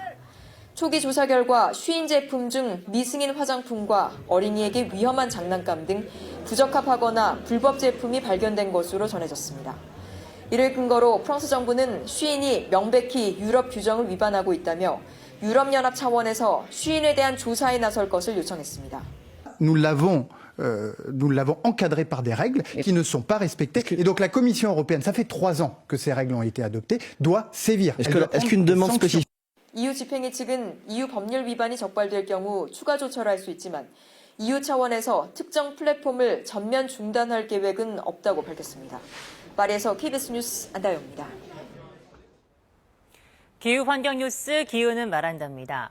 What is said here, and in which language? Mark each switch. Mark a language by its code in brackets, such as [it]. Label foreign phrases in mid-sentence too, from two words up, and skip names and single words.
[ko] 초기 조사 결과 쉬인 제품 중 미승인 화장품과 어린이에게 위험한 장난감 등 부적합하거나 불법 제품이 발견된 것으로 전해졌습니다. 이를 근거로 프랑스 정부는 쉬인이 명백히 유럽 규정을 위반하고 있다며 유럽연합 차원에서 쉬인에 대한 조사에 나설 것을 요청했습니다. [fr] Nous l'avons encadré par des règles qui ne sont pas respectées. Et donc la Commission européenne, ça fait 3 ans que ces règles ont été adoptées, doit sévir. Est-ce qu'une demande spécifique? [ko] EU 집행위 측은 EU 법률 위반이 적발될 경우 추가 조처를 할 수 있지만 EU 차원에서 특정 플랫폼을 전면 중단할 계획은 없다고 밝혔습니다. 파리에서 KBS 뉴스 안다영입니다. 기후환경 뉴스 기후는 말한답니다.